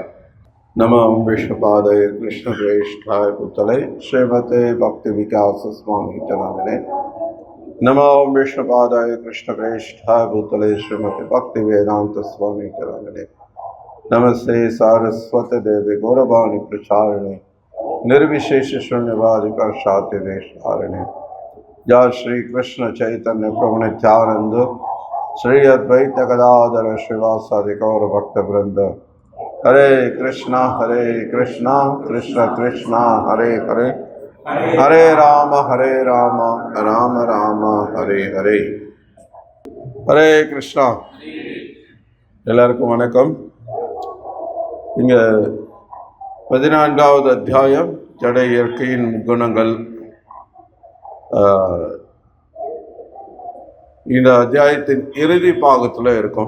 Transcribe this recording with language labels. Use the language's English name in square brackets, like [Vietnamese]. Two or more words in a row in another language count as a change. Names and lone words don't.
[Sanskrit] नमो विष्णुपादाय कृष्ण प्रेष्ठाय भूतले श्रीमते भक्ति विकास स्वामी नामिने. नमो विष्णुपादाय कृष्ण प्रेष्ठाय भूतले श्रीमते भक्ति वेदान्त स्वामी नामिने. नमस्ते सारस्वत देवे गौरवाणी प्रचारिणे निर्विशेष शून्यवादिका शाति देशारिणे. जय श्री कृष्ण चैतन्य प्रभु नित्यानंद श्री अद्वैत गदाधर श्रीवासादि गौर भक्त वृंद. हरे कृष्णा कृष्ण कृष्णा हरे हरे, हरे राम राम राम हरे हरे. हरे कृष्णा. [Tamil] எல்லாருக்கும் வணக்கம். இங்க 14வது அத்தியாயம் ஜட இயற்கையின் குணங்கள். இந்த அத்தியாயத்தின் இறுதி பாகத்தில் இருக்கும்.